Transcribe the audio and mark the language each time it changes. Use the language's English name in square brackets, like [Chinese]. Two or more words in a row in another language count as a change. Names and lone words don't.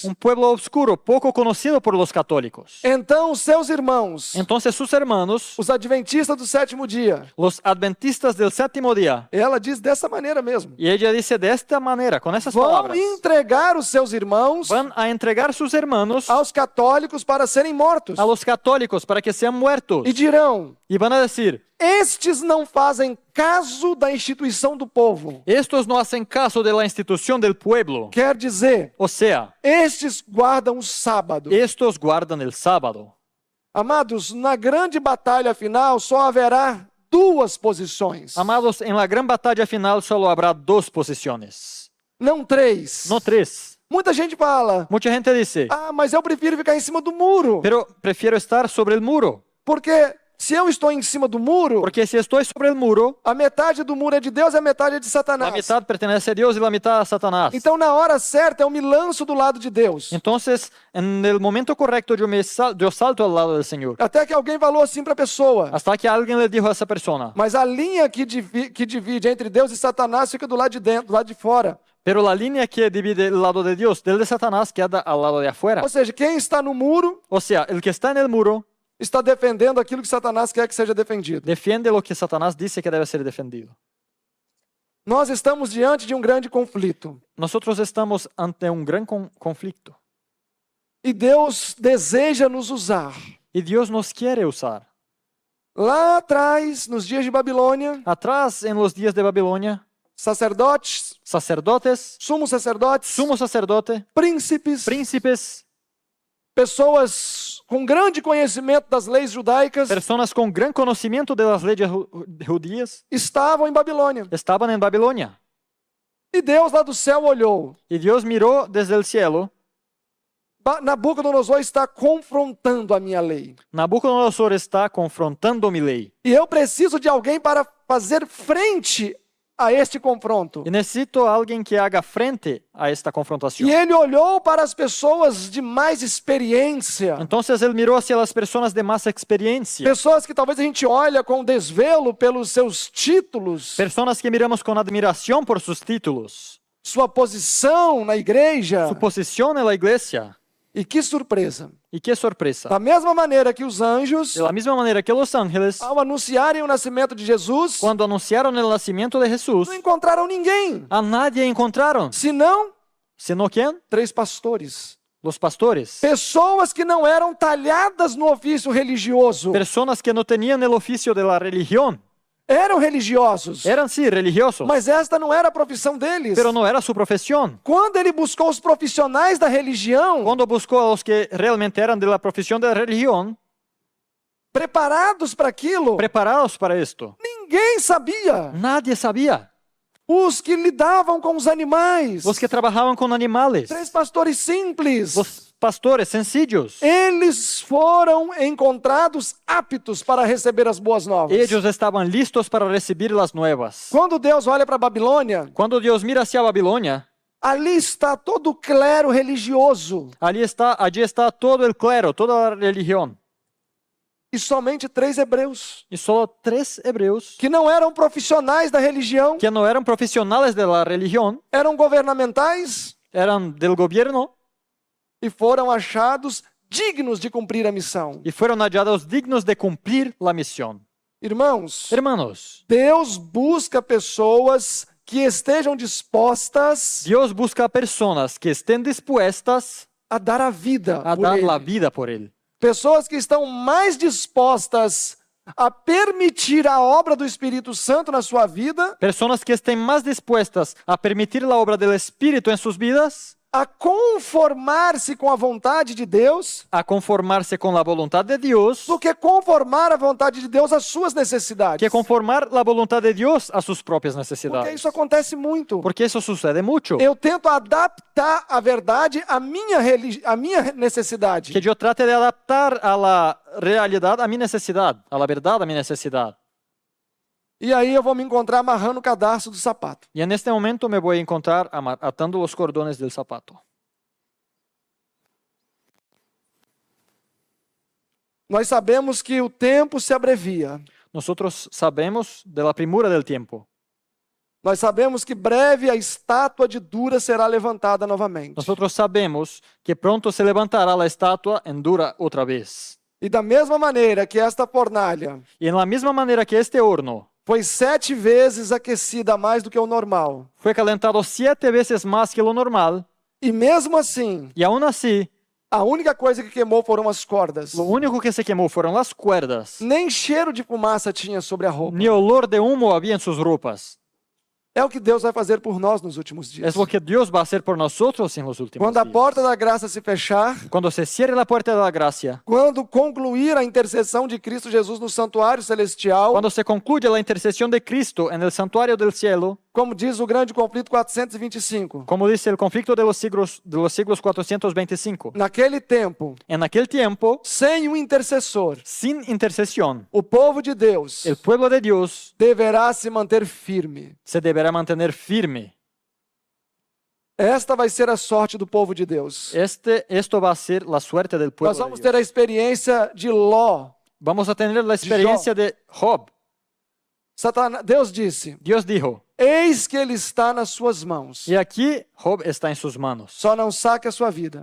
[Spanish] un pueblo oscuro, poco conocido por los católicos. [Portuguese] Então, seus irmãos, [Spanish] Entonces sus hermanos, [Portuguese] os adventistas do sétimo dia, [Spanish] los adventistas del séptimo día, [Portuguese] ela diz dessa maneira mesmo, [Spanish] y ella dice de esta manera, con esas [Portuguese] vão [Spanish] palabras, [Portuguese] entregar os seus irmãos [Spanish] van a entregar sus hermanos [Portuguese] aos católicos para serem mortos. [Spanish] a los católicos para que sean muertos. [Portuguese] E dirão: [Spanish] Y van a decir, [Portuguese] estes não fazem caso da instituição do povo. [Spanish] Estos no hacen caso de la institución del pueblo. [Portuguese] Quer dizer, [Spanish] O sea, [Portuguese] estes guardam o sábado. estos guardan el sábado. Amados, na grande batalha final só haverá duas posições, [Spanish] Amados, en la gran batalla final solo habrá dos posiciones, [Portuguese] não três. [Spanish] no tres. [Portuguese] Muita gente fala, [Spanish] Mucha gente dice, [Portuguese] mas eu prefiro ficar em cima do muro, [Spanish] pero prefiero estar sobre el muro, [Portuguese] porque se eu estou em cima do muro, [Spanish] porque si estoy sobre el muro, [Portuguese] a metade do muro é de Deus e a metade é de [Spanish] la [Portuguese] Satanás. [Spanish] mitad pertenece a Dios y la mitad a Satanás. [Portuguese] Então, na hora certa, eu me lanço do lado de Deus. [Spanish] Entonces, en el momento correcto yo salto al lado del Señor. [Portuguese] Até que alguém falou assim para a pessoa, [Spanish] Hasta que alguien le dijo a esa persona, [Portuguese] mas a linha que divide entre Deus e Satanás fica do lado de dentro, do lado de fora. [Spanish] pero la línea que divide el lado de Dios del de Satanás queda al lado de afuera. [Portuguese] Ou seja, quem está no muro [Spanish] O sea, el que está en el muro [Portuguese] está defendendo aquilo que Satanás quer que seja defendido. [Spanish] defiende lo que Satanás dice que debe ser defendido. [Portuguese] Nós estamos diante de um grande conflito. [Spanish] Nosotros estamos ante un gran conflicto [Portuguese] E Deus deseja nos usar. [Spanish] y Dios nos quiere usar. [Portuguese] Lá atrás, nos dias de Babilônia, [Spanish] Atrás, en los días de Babilonia, [Portuguese] sacerdotes, [Spanish] sacerdotes, [Portuguese] sumos sacerdotes, [Spanish] sumo sacerdote, [Portuguese] príncipes, [Spanish] príncipes, [Portuguese] pessoas com grande conhecimento das leis judaicas [Spanish] personas con gran conocimiento de las leyes judías [Portuguese] estavam em Babilônia. [Spanish] estaban en Babilonia. [Portuguese] E Deus lá do céu olhou. [Spanish] Y Dios miró desde el cielo. [Portuguese] Nabucodonosor está confrontando a minha lei. [Spanish] Nabucodonosor está confrontando mi ley. [Portuguese] E eu preciso de alguém para fazer frente a este confronto. [Spanish] Y necesito a alguien que haga frente a esta confrontación. [Portuguese] E ele olhou para as pessoas de mais experiência. [Spanish] Entonces él miró hacia las personas de más experiencia. [Portuguese] Pessoas que talvez a gente olha com desvelo pelos seus títulos, [Spanish] Personas que miramos con admiración por sus títulos, [Portuguese] sua posição na igreja. [Spanish] su posición en la iglesia. [Portuguese] E que surpresa. [Spanish] Y qué sorpresa. [Portuguese] Da mesma maneira que os anjos, [Spanish] De la misma manera que los ángeles, [Portuguese] ao anunciarem o nascimento de Jesus, [Spanish] cuando anunciaron el nacimiento de Jesús, [Portuguese] não encontraram ninguém, [Spanish] a nadie encontraron. [Portuguese] senão [Spanish] ¿Sino quién? [Portuguese] 3 pastores. [Spanish] Los pastores. [Portuguese] Pessoas que não eram talhadas no ofício religioso. [Spanish] Personas que no tenían el oficio de la religión. [Portuguese] Eram religiosos, [Spanish] Eran sí religiosos, [Portuguese] mas esta não era a profissão deles. [Spanish] pero no era su profesión. [Portuguese] Quando ele buscou os profissionais da religião, [Spanish] Cuando buscó a los que realmente eran de la profesión de la religión, [Portuguese] preparados para aquilo, [Spanish] preparados para esto, [Portuguese] ninguém sabia. [Spanish] nadie sabía. [Portuguese] Os que lidavam com os animais, [Spanish] Los que trabajaban con animales, [Portuguese] 3 pastores simples, [Spanish] los pastores sencillos, [Portuguese] eles foram encontrados aptos para receber as boas novas. [Spanish] ellos estaban listos para recibir las nuevas. [Portuguese] Quando Deus olha para a Babilônia, [Spanish] Cuando Dios mira hacia Babilonia, [Portuguese] ali está todo o clero religioso [Spanish] allí está todo el clero, toda la religión. [Portuguese] e somente 3 hebreus, [Spanish] Y solo 3 hebreos [Portuguese] que não eram profissionais da religião, [Spanish] que no eran profesionales de la religión, [Portuguese] eram governamentais [Spanish] eran del gobierno [Portuguese] e foram achados dignos de cumprir a missão. [Spanish] y fueron hallados dignos de cumplir la misión. [Portuguese] Irmãos, [Spanish] Hermanos, [Portuguese] Deus busca pessoas que estejam dispostas [Spanish] Dios busca personas que estén dispuestas [Portuguese] a dar a vida [Spanish] a [Portuguese] por [Spanish] dar [Portuguese] Ele. [Spanish] la vida por Él. [Portuguese] Pessoas que estão mais dispostas a permitir a obra do Espírito Santo na sua vida, [Spanish] Personas que estén más dispuestas a permitir la obra del Espíritu en sus vidas, [Portuguese] a conformar-se com a vontade de Deus, [Spanish] a conformarse con la voluntad de Dios, [Portuguese] do que conformar a vontade de Deus às suas necessidades. [Spanish] que conformar la voluntad de Dios a sus propias [Portuguese] Porque [Spanish] necesidades. [Portuguese] isso acontece muito. [Spanish] Porque eso sucede mucho. [Portuguese] Eu tento adaptar a verdade à minha necessidade. [Spanish] Que yo trate de adaptar a la realidad a mi necesidad, a la verdad a mi necesidad. [Portuguese] E aí eu vou me encontrar amarrando o cadarço do sapato. [Spanish] Y en este momento me voy a encontrar atando los cordones del zapato. [Portuguese] Nós sabemos que o tempo se abrevia. [Spanish] Nosotros sabemos de la premura del tiempo. [Portuguese] Nós sabemos que breve a estátua de Dura será levantada novamente. [Spanish] Nosotros sabemos que pronto se levantará la estatua en Dura otra vez. [Portuguese] E da mesma maneira que esta fornalha [Spanish] Y en la misma manera que este horno [Portuguese] foi 7 vezes aquecida a mais do que o normal, [Spanish] fue calentado 7 veces más que lo normal, [Portuguese] e mesmo assim, [Spanish] y aún así [Portuguese] A única coisa que queimou foram as cordas. [Spanish] Lo único que se quemó fueron las cuerdas. [Portuguese] Nem cheiro de fumaça tinha sobre a roupa. [Spanish] Ni olor de humo había en sus ropas. [Portuguese] É o que Deus vai fazer por nós nos últimos dias. [Spanish] Es lo que Dios va a hacer por nosotros en los últimos [Portuguese] Quando a [Spanish] días. [Portuguese] porta da graça se fechar, [Spanish] Cuando se cierre la puerta de la gracia, [Portuguese] quando concluir a intercessão de Cristo Jesus no santuário celestial, [Spanish] cuando se concluya la intercesión de Cristo en el santuario del cielo, [Portuguese] como diz o grande conflito 425, [Spanish] como dice el conflicto de los siglos 425, [Portuguese] naquele tempo, [Spanish] en aquel tiempo, [Portuguese] sem um intercessor, [Spanish] sin intercesión, [Portuguese] o povo de Deus [Spanish] el pueblo de Dios [Portuguese] deverá se manter firme. [Spanish] se deberá mantener firme. [Portuguese] Esta vai ser a sorte do povo de Deus. [Spanish] Esto va a ser la suerte del pueblo [Portuguese] Nós [Spanish] de [Portuguese] vamos [Spanish] Dios. [Portuguese] ter a experiência de Ló. [Spanish] Vamos a tener la experiencia de Job. [Portuguese] Deus disse: [Spanish] Dios dijo, [Portuguese] eis que ele está nas suas mãos. [Spanish] y aquí Job está en sus manos, [Portuguese] Só não saque a sua vida.